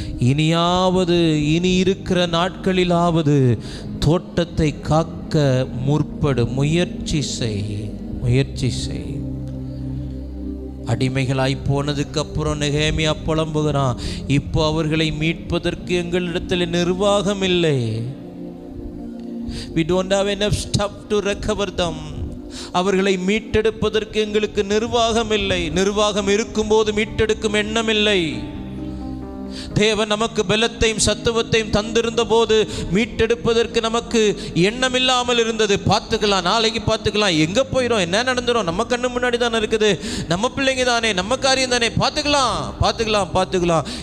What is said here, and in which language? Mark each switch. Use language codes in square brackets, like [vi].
[ta] இனியாவது, இனி இருக்கிற நாட்களிலாவது தோட்டத்தை காக்க முற்படு. முயற்சி செய், முயற்சி செய். அடிமைகளாய் போனதுக்கு அப்புறம் நெகேமியா புலம்புகிறான், இப்போ அவர்களை மீட்பதற்கு எங்களிடத்தில் நிர்வாகம் இல்லை. [en] We don't have enough stuff to recover them. [ta] அவர்களை மீட்டெடுப்பதற்கு எங்களுக்கு நிர்வாகம் இல்லை. நிர்வாகம் இருக்கும்போது மீட்டெடுக்கும் எண்ணம் இல்லை. தேவன் நமக்கு பலத்தையும் சத்துவத்தையும் தந்திருந்த போது மீட்டெடுப்பதற்கு நமக்கு எண்ணம் இல்லாமல் இருந்தது. பார்த்துக்கலாம், நாளைக்கு பார்த்துக்கலாம், எங்கே போயிடும், என்ன நடந்துடும், நம்ம கண்ணு முன்னாடி தானே இருக்குது, நம்ம பிள்ளைங்க தானே, நம்ம காரியம் தானே, பார்த்துக்கலாம் பார்த்துக்கலாம் பார்த்துக்கலாம்.